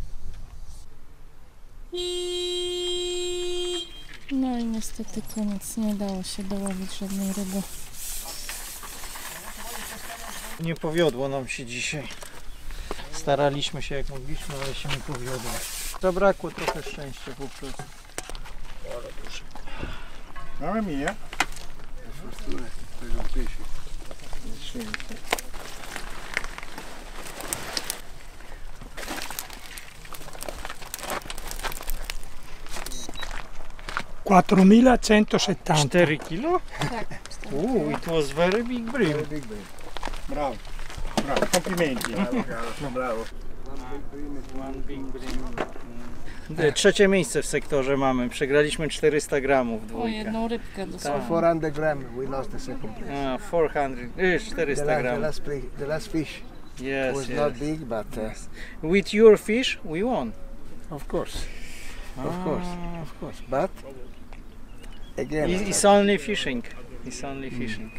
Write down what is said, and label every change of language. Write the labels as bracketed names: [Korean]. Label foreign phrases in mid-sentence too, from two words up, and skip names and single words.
[Polish] No i niestety koniec. Nie dało się dołowić żadnej ryby. Nie powiodło nam się dzisiaj. Staraliśmy się jak mogliśmy, ale się nie powiodło. Zabrakło trochę szczęścia po prostu. [Italian] Mamma mia. $4.170. [Polish] 4 kilo? Tak. [English] It was very big bream. [Italian] Bravo. Bravo. Complimenti. Bravo. [Polish] Trzecie miejsce w sektorze mamy. Przegraliśmy 400 gramów O, dwójkę. jedną rybkę dosłownie. [English] 400 grams, we lost the second place. [Polish] 400 gramów. [English] The last fish Yes, was yes. not big, but With your fish, we won. of course. Of course. But again, It's only fishing. It's only fishing.